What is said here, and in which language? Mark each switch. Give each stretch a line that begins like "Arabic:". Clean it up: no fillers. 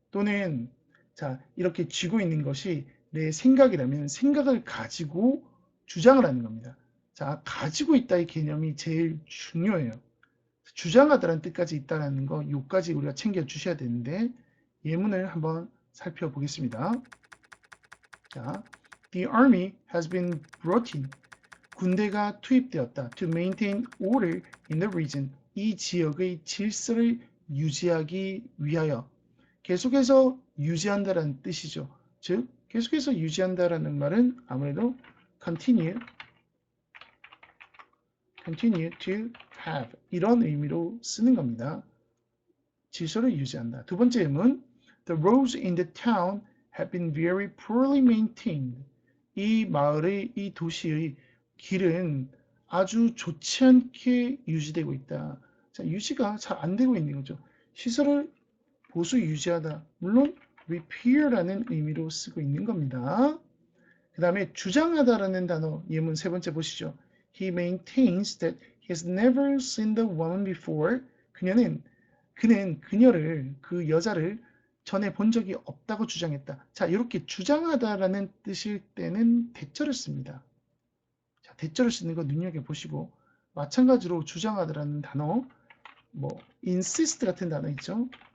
Korean: 또는 자, 이렇게 쥐고 있는 것이 내 생각이라면 생각을 가지고 주장을 하는 겁니다. 자, 가지고 있다의 개념이 제일 중요해요. 주장하다라는 뜻까지 있다는 거, 요까지 우리가 챙겨 주셔야 되는데 예문을 한번 살펴보겠습니다.
English: 자, The army has been brought in.
Korean: 군대가 투입되었다.
English: To maintain order in the region.
Korean: 이 지역의 질서를 유지하기 위하여. 계속해서 유지한다라는 뜻이죠. 즉, 계속해서 유지한다라는 말은 아무래도
English: continue to have
Korean: 이런 의미로 쓰는 겁니다. 질서를 유지한다. 두 번째 예문
English: The roads in the town have been very poorly maintained.
Korean: 이 마을의, 이 도시의 길은 아주 좋지 않게 유지되고 있다. 자, 유지가 잘 안 되고 있는 거죠. 시설을 보수 유지하다. 물론 repair라는 의미로 쓰고 있는 겁니다. 그 다음에 주장하다라는 단어 예문 세 번째 보시죠.
English: He maintains that he has never seen the woman before.
Korean: 그는 그녀를, 그 여자를 전에 본 적이 없다고 주장했다. 자, 이렇게 주장하다라는 뜻일 때는 대절을 씁니다. 자, 대절을 쓰는 거 눈여겨보시고 마찬가지로 주장하다라는 단어 insist 같은 단어 있죠.